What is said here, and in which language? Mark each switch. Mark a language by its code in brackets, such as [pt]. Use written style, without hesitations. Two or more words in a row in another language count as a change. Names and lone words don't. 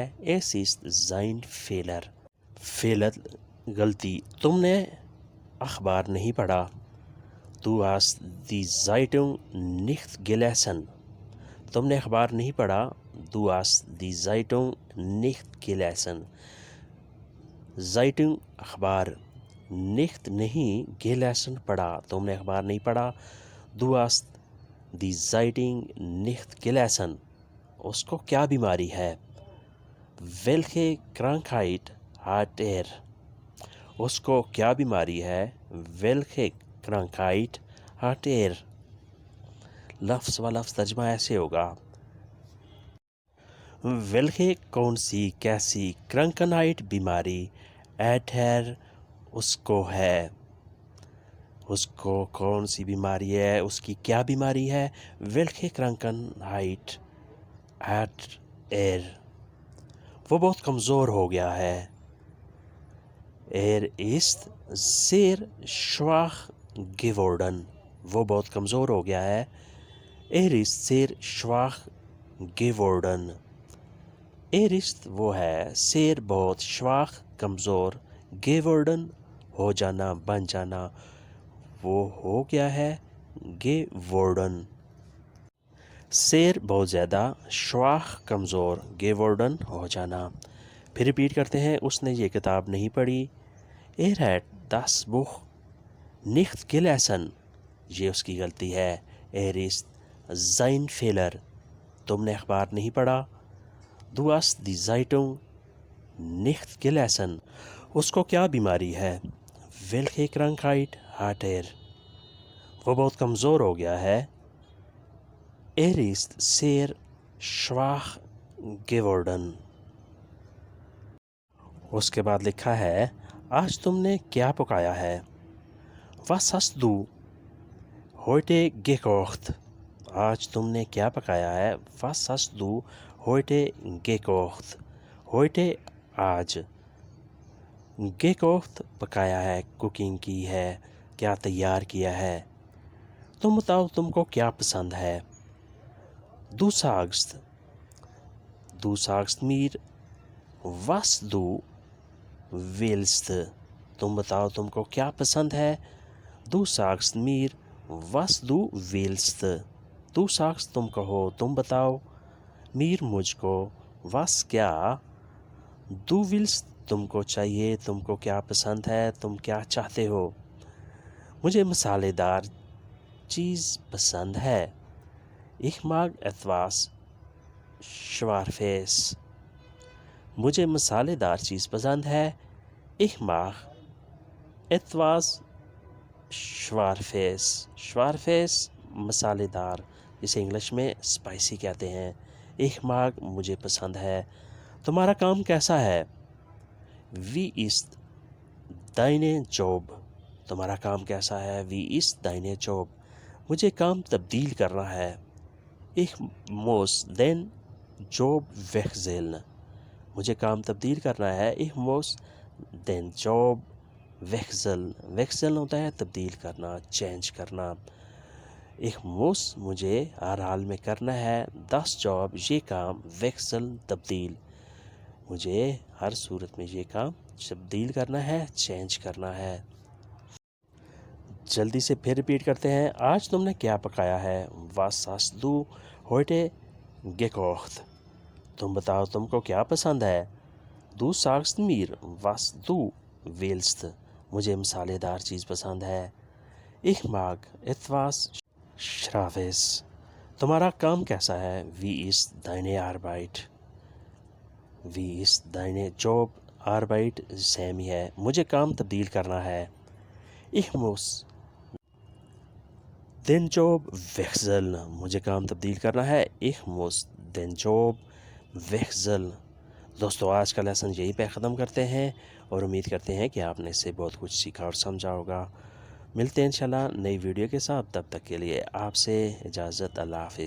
[de] es ist sein Fehler. Fehler غلطی. [ur] تم نے اخبار نہیں پڑھا. [de] Du hast die Zeitung nicht gelesen. [ur] تم نے اخبار نہیں پڑھا. [de] Du hast die Zeitung nicht gelesen. Zeitung اخبار, nicht نہیں, gelesen پڑھا. [ur] تم نے اخبار نہیں پڑھا. [de] Du hast die Zeitung nicht gelesen. [ur] اس کو کیا بیماری ہے. [de] Welche Krankheit hat er. [ur] اس کو کیا بیماری ہے. [de] Welche Krankheit hat er. [ur] لفظ و لفظ ترجمہ ایسے ہوگا. welche کون سی, کیسی, Krankheit بیماری, [de] hat er [ur] اس کو ہے. اس کو کون سی بیماری ہے, اس کی کیا بیماری ہے. [de] welche Krankheit hat er. [ur] وہ بہت کمزور ہو گیا ہے. [de] ist sehr schwach geworden. [ur] وہ بہت کمزور ہو گیا ہے. [de] ist sehr schwach geworden. [ur] ist وہ ہے, sehr بہت, schwach کمزور, geworden ہو جانا, بن جانا, وہ ہو گیا ہے, [de] geworden. [ur] sehr بہت زیادہ, schwach کمزور, geworden ہو جانا. پھر ریپیٹ کرتے ہیں. اس نے یہ کتاب نہیں پڑھی. [de] hat das Buch nicht gelesen. [ur] یہ اس کی غلطی ہے. [de] ist sein Fehler. [ur] تم نے اخبار نہیں پڑھا. [de] Du hast die Zeitung nicht gelesen. [ur] اس کو کیا بیماری ہے. [de] welche Krankheit hat er. [ur] وہ بہت کمزور ہو گیا ہے. [de] ist sehr schwach geworden. [ur] اس کے بعد لکھا ہے آج تم نے کیا پکایا ہے. [de] was hast du heute gekocht. [ur] آج تم نے کیا پکایا ہے. [de] was hast du heute gekocht. [ur] heute آج, gekocht پکایا ہے, کوکنگ کی ہے, کیا تیار کیا ہے. تم بتاؤ تم کو کیا پسند ہے. [de] du sagst mir was du willst. [ur] تم بتاؤ تم کو کیا پسند ہے. [de] du sagst mir was du willst. du sagst [ur] تم کہو, تم بتاؤ, mir مجھ کو, was کیا, [de] du willst [ur] تم کو چاہیے, تم کو کیا پسند ہے, تم کیا چاہتے ہو. مجھے مسالے دار چیز پسند ہے. [de] ich mag etwas scharfes. [ur] مجھے مسالے دار چیز پسند ہے. [de] ich mag etwas scharfes. [ur] scharfes مسالے دار, جسے انگلش میں اسپائسی کہتے ہیں. [de] ich mag [ur] مجھے پسند ہے. تمہارا کام کیسا ہے. [de] wie ist deine Job. [ur] تمہارا کام کیسا ہے. [de] wie ist deine Job. [ur] مجھے کام تبدیل کرنا ہے. [de] ich muss den Job wechseln. [ur] مجھے کام تبدیل کرنا ہے. [de] ich muss den Job wechseln. [ur] wechseln ہوتا ہے تبدیل کرنا, چینج کرنا. [de] ich muss [ur] مجھے ہر حال میں کرنا ہے. [de] das Job [ur] یہ کام, wechseln تبدیل, مجھے ہر صورت میں یہ کام تبدیل کرنا ہے, چینج کرنا ہے. جلدی سے پھر ریپیٹ کرتے ہیں. آج تم نے کیا پکایا ہے. [de] was hast du heute gekocht. [ur] تم بتاؤ تم کو کیا پسند ہے. [de] du sagst mir was du willst. [ur] مجھے مسالے دار چیز پسند ہے. [de] ich mag etwas scharfes. [ur] تمہارا کام کیسا ہے؟ [de] وی ist deine Arbeit؟ وی ist deine Job؟ [ur] Arbeit سیم ہی ہے، مجھے کام تبدیل کرنا ہے۔ [de] Ich muss den Job wechseln، [ur] مجھے کام تبدیل کرنا ہے۔ [de] Ich muss den Job wechseln۔ [ur] دوستو آج کا لیسن یہی پہ ختم کرتے ہیں اور امید کرتے ہیں کہ آپ نے اس سے بہت کچھ سیکھا اور سمجھا ہوگا۔ ملتے ہیں انشاءاللہ نئی ویڈیو کے ساتھ، تب تک کے لیے آپ سے اجازت، اللہ حافظ۔